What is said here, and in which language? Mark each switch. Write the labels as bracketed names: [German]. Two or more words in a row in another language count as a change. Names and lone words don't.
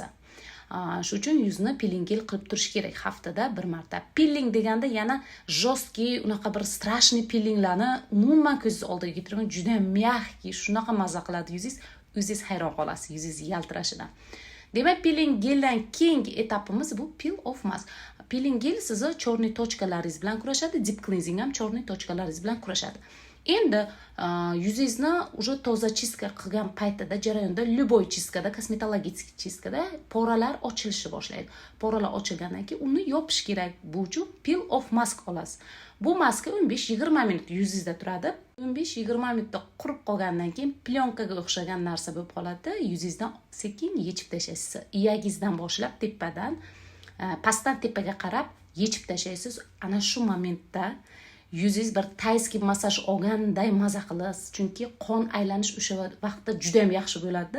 [Uzbek] Shu uchun yuzni [English] peeling gel [Uzbek] qilib turish kerak haftada bir marta. Peeling deganda yana jostki, unaqa bir strashniy peelinglarni umuman ko'zingiz oldiga keltirmang, juda ham mягкий, shunaqa maza qiladi yuzingiz, o'zingiz hayron qolasiz yuzingiz yaltirashidan. Demak, peeling geldan keyingi etapimiz bu [English] peel off mask. Peeling gel [Uzbek] sizni chorniy tochkalaringiz bilan kurashadi, [English] deep cleansing [Uzbek] ham chorniy tochkalaringiz bilan kurashadi. Endi yuzingizni уже toza chistka qilgan paytida, jarayonda, любой chistkada, kosmetologik chistkada poralar ochilishi boshlaydi. Poralar ochilgandan keyin uni yopish kerak. Bu uchun [English] peel off mask [Uzbek] olasiz. Bu maska 15-20 minut yuzingizda turadi. 15-20 minutda qurib qolgandan keyin plyonkaga o'xshagan narsa bo'lib qoladi. Yuzingizdan sekin yechib tashlaysiz. Iyagingizdan boshlab tepadan, pastdan tepaga qarab yechib tashlaysiz. Ana shu momentda yuzingiz bir tayskiy massaj olganday maza qilasiz, chunki qon aylanish o'sha vaqtda juda ham yaxshi bo'ladi.